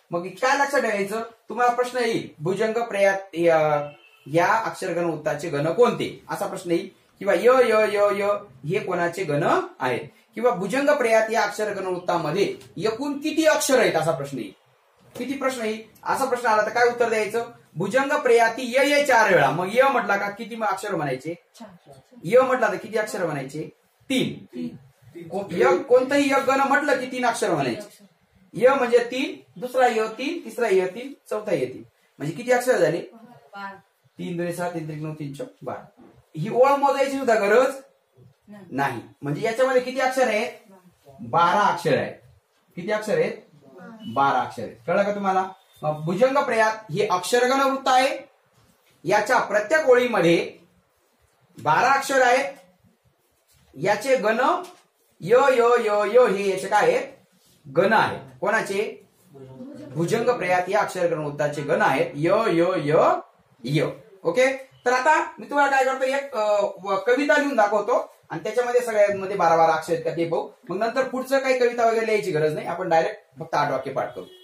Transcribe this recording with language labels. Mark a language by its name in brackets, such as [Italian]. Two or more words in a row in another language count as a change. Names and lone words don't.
[Marathi] मग काय लक्षात ठेवायचं, तुम्हाला प्रश्न येईल भुजंग प्रयात या अक्षरगण उत्ताचे गण कोणते असा प्रश्न येईल, किंवा य य य य हे कोणाचे गण आहेत, किंवा भुजंग प्रयात या अक्षरगण उत्तामध्ये एकूण किती अक्षर आहेत असा प्रश्न येईल. किती प्रश्न येईल असा प्रश्न आला तर काय उत्तर द्यायचं, भुजंग प्रयाती य य 4 वेळा. मग य म्हटला का किती अक्षर म्हणायचे, य म्हटला तर किती अक्षर म्हणायचे 3. कोणतंही एक गण म्हटलं की 3 अक्षर म्हणायचे. य म्हणजे 3, दुसरा य 3, तिसरा य 3, चौथा य 3, म्हणजे किती अक्षर झाले 3 2 7 3 3 9 3 4 12. ही ओळ मोजायची सुद्धा गरज नाही. म्हणजे याच्यामध्ये किती अक्षर आहेत 12 अक्षर आहेत. किती अक्षर आहेत 12 अक्षर आहेत. कळलं का तुम्हाला. भुजंग प्रयात हे अक्षरगण वृत्त आहे. याच्या प्रत्येक ओळीमध्ये 12 अक्षर आहेत. याचे गण य य य य हे याचे काय आहेत गण आहेत. कोणाचे भुजंग प्रयात या अक्षरगण वृत्ताचे गण आहेत य य य य. ओके. तर आता मी तुम्हाला काय करतो एक कविता लिहून दाखवतो आणि त्याच्यामध्ये सगळ्यांमध्ये 12 अक्षर आहेत का ते बघू. मग नंतर पुढचं काही कविता वगैरे लिहायची गरज नाही, आपण डायरेक्ट फक्त 8 वाक्य पाठ करू.